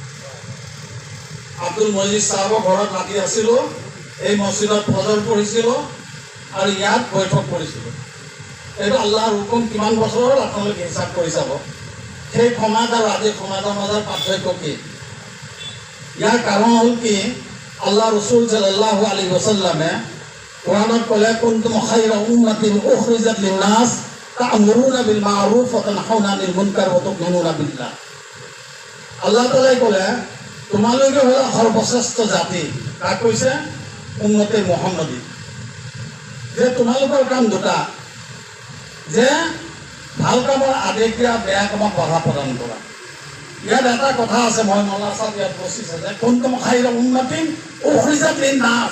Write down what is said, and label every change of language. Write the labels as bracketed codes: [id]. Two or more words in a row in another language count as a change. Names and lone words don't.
[as] আব্দুল মজিদ চাহাবৰ ঘৰত মাতি আছিলোঁ, এই মছজিদত ফজৰ পঢ়িছিলোঁ আৰু ইয়াত বৈঠক কৰিছিলোঁ। এইটো আল্লাহৰ হুকুম কিমান বছৰৰ আপোনালোকে হিচাপ কৰি চাব। সেই সমাজ আৰু আজিৰ সমাজৰ মাজৰ পাৰ্থক্য কি? ইয়াৰ কাৰণ হ'ল কি, আল্লাহ ৰসুল [ar] صلى الله عليه وسلم [as] কোৰাণত ক'লে, [ar] كنتم خير أمة أخرجت للناس تأمرون بالمعروف وتنهون عن المنكر وتؤمنون بالله. [as] আল্লাহ তাআলাই ক'লে, তোমালোকে হ'লা সৰ্বশ্ৰেষ্ঠ জাতি। কাক কৈছে? উম্মতে মুহাম্মাদী। যে তোমালোকৰ কাম দুটা, যে ভাল কামৰ আদেশ দিয়া, বেয়া কামক বাধা প্ৰদান কৰা। ইয়াত এটা কথা আছে, মই মৌলানা সাহেব ইয়াত উপস্থিত আছে, [ar] كنتم خير أمة أخرجت للناس.